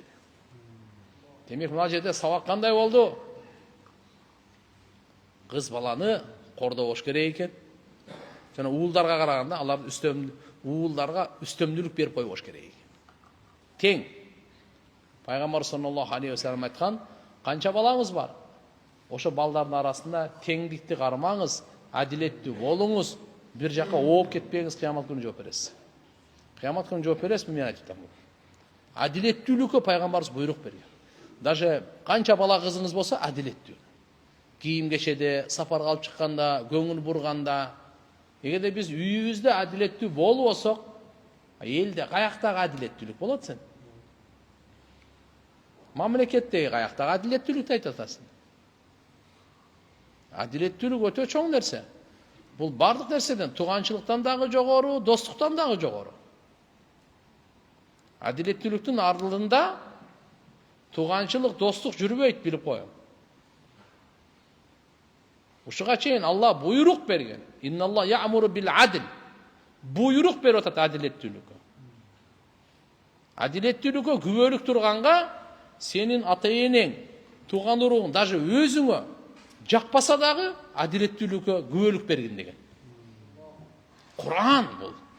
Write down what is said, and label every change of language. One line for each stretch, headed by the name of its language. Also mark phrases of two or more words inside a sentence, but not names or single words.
Kyrgyz: Демек мына жерде сабак кандай болду? Кыз баланы кордобош керек экен. Жана уулдарга караганда алар уулдарга үстөмдүлүк берип койбош керек экен. Тең. Пайгамбар
Arabic: صلى الله عليه وسلم
Kyrgyz: айткан, канча балаңыз бар? Ошо балдардын арасында теңдикти кармаңыз, адилеттүү болуңуз. Bir жака ооп кетпеңиз, кыямат күнү жооп бересиз. Кыямат күнү жооп бересизби? Мен айтып атам. Адилеттүүлүккө пайгамбарыбыз буйрук берген. Даже канча бала кызыңыз болсо, адилеттүү. Кийим кечеде, сапарга алып чыкканда, көңүл бурганда, эгерде биз үйүбүздө адилеттүү болбосок, элде каяктагы адилеттүүлүк болот сен? Мамлекеттеги каяктагы адилеттүүлүктү айтып атасың. Адилеттүүлүк өтө чоң нерсе.
Kazakh: Бұл бардық нерседен, туғанчылықтан дағы жоғары, достықтан дағы жоғары.
Kyrgyz: Адилеттүүлүктүн ардында туғанчылық, достық жүрбөйт, билип коюң. Ушуга чейин Алла буйрук берген.
Arabic: إن الله يأمر بالعدل.
Kyrgyz: Буйрук берип атат адилеттүүлүккө. Адилеттүүлүккө күбөлүк турганга сенин ата-энең, туган уругуң, даже өзүңө жакпаса дагы адилеттүүлүккө күбөлүк берген деген. Кур'ан бул.